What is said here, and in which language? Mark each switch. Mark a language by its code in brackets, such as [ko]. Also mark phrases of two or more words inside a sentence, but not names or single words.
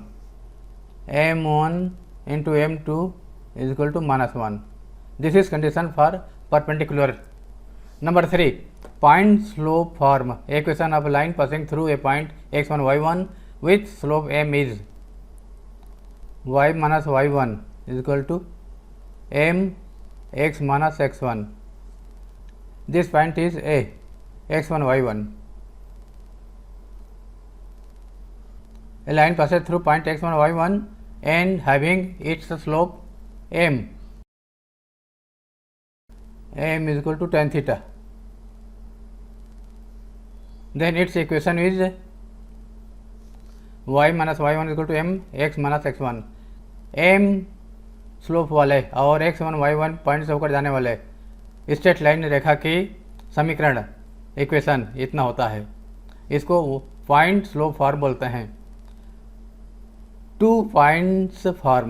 [en] m1 into m2 is equal to minus 1. This is condition for perpendicular. Number 3. Point slope form. Equation of a line passing through a point x1 y1 with slope m is y minus y1 is equal to m x minus x1. This point is A, x1 y1. A line passes through point x1 y1 and having its slope m. m is equal to tan theta. Then its equation is y minus y1 is equal to m x minus x1. [hi] m स्लोप वाले और x1 y1 पॉइंट से होकर जाने वाले [en] straight line [hi] रेखा की समीकरण इक्वेशन इतना होता है. इसको [en] point slope form [hi] बोलते हैं. [en] two points form.